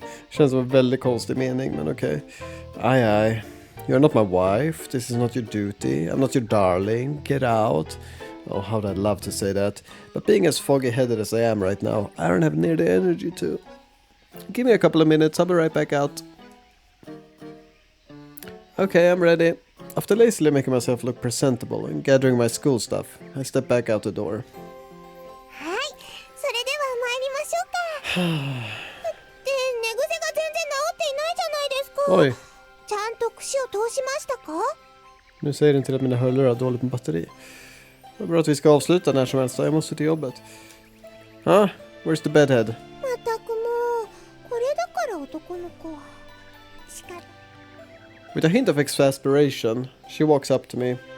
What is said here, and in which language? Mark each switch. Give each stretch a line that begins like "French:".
Swedish: Känns som en väldigt konstig mening, men okej.
English: Aj. You're not my wife. This is not your duty. I'm not your darling. Get out. Oh, how'd I love to say that. But being as foggy-headed as I am right now, I don't have near the energy to. Give me a couple of minutes, I'll be right back out. Okay, I'm ready. After lazily making myself look presentable and gathering my school stuff, I step back out the door.
Japanese: はい、それでは参りましょうか。って寝癖が全然治っていないじゃないですか。ちゃんと串を通しましたか？
Swedish: nu säger den till att mina hörlurar har dåligt med batteri. Det är bra att vi ska avsluta när som helst, jag måste till jobbet.
English: Huh? Where's the bedhead?
Japanese: まったくもう、これだから男の子は。しか
English: With a hint of exasperation, she walks up to me.